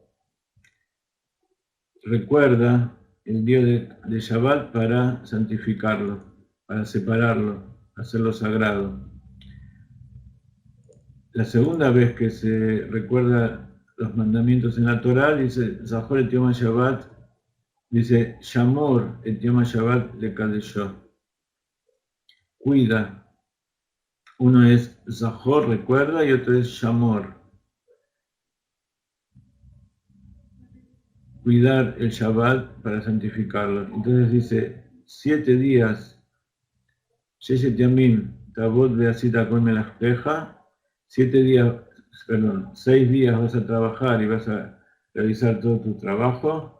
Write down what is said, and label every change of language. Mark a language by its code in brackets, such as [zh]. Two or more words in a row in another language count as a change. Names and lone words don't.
[es] Recuerda el día de Shabbat para santificarlo, para separarlo, hacerlo sagrado. La segunda vez que se recuerda los mandamientos en la Torá, dice [he] זכור את יום שבת, [es] dice [he] שמור את יום שבת לקדשו. [es] Cuida. Uno es Zahor, recuerda, y otro es Shamor. Cuidar el Shabbat para santificarlo. Entonces dice, 7 días, [he] ששת ימים תעבוד ועשית כל מלאכתך, [es] 6 días vas a trabajar y vas a realizar todo tu trabajo.